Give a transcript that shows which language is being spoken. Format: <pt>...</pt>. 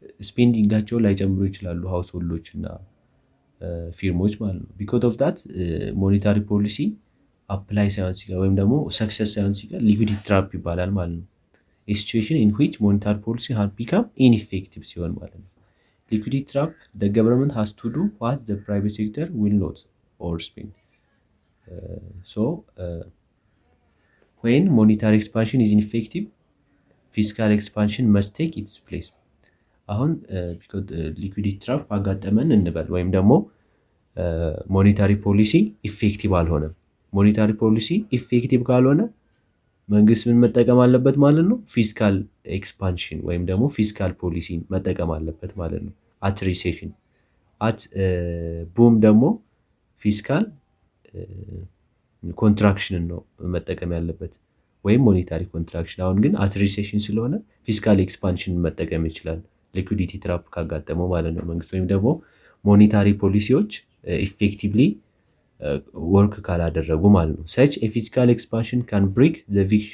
<am>ስፔንዲንጋቸውን ላይጨምሩ ይችላሉ ሃውስሆልዶች እና ፊርሞች ማለት ነው።</am> <en>ቢኮዝ ኦፍ ዳት</en> <am>ሞኔታሪ ፖሊሲ አፕላይ ሳይሆን ሲቀር ወይም ደግሞ ሰክሰስ ሳይሆን ሲቀር ሊኩዊዲቲ ትራፕ ይባላል ማለት ነው።</am> <en>a situation in which monetary policy has become ineffective</en> <am>ሲሆን ማለት ነው።</am> <en>liquidity trap the government has to do what the private sector will not or spend. When monetary expansion is ineffective fiscal expansion must take its place.</en> <am>አሁን</am> <en>because</en> <am>liquidity trap አጋጠመን እንበል ወይም ደግሞ ሞኔታሪ ፖሊሲ ኢፌክቲቭ አልሆነም። ሞኔታሪ ፖሊሲ ኢፌክቲቭ ካልሆነ መንግስት ምን መጠቀም አለበት ማለት ነው? ፊስካል ኤክስፓንሽን ወይም ደግሞ ፊስካል ፖሊሲን መጠቀም አለበት ማለት ነው።</am> <en>አት ሪሴሽን አት ቡም</en> <am>ደግሞ ፊስካል ኮንትራክሽንን ነው መጠቀም ያለበት ወይም ሞኔታሪ ኮንትራክሽን። አሁን ግን አት ሪሴሽን ስለሆነ ፊስካል ኤክስፓንሽን መጠቀም ይችላል ሊኩዊዲቲ ትራፕ ካጋጠመው ማለት ነው መንግስት ወይም ደግሞ ሞኔታሪ ፖሊሲዎች ኢፌክቲቭሊ ወርክ ካላደረጉ ማለት ነው።</am> <en>such a fiscal expansion can break the</en>